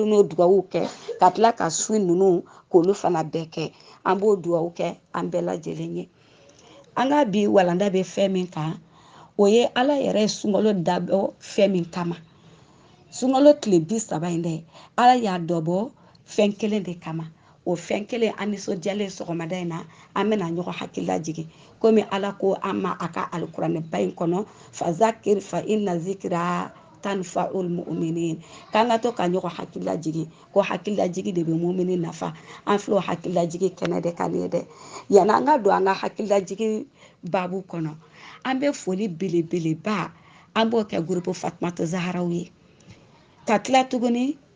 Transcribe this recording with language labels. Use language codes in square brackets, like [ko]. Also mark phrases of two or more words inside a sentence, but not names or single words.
[bm] n'o dugawu kɛ ka tila ka su ninnu k'olu fana bɛɛ kɛ an b'o dugawu kɛ an bɛɛ lajɛlen ye an ka bi walanda bɛ fɛn min kan o ye ala yɛrɛ ye sunkalo dabɔ fɛn min kama sunkalo tile 30 in dɛ ala y'a dɔbɔ fɛn kelen de kama o fɛn kelen an nisɔndiyalen sɔgɔmada in na an bɛna ɲɔgɔn hakilila jigin komi ala ko an ma a ka alikuranɛba in kɔnɔ [ar] فذكر فإن الذكرى تنفع المؤمنين [bm] k'an ka to ka ɲɔgɔn hakilila jigin ko hakilila jigi de bɛ mumini nafa an filɛ o hakilila jigi kɛnɛ de kan ye dɛ yanni an ka don an ka hakilila jigi babu kɔnɔ an bɛ foli belebeleba an b'o kɛ gurupu fatumata zaharaw ye ka tila tuguni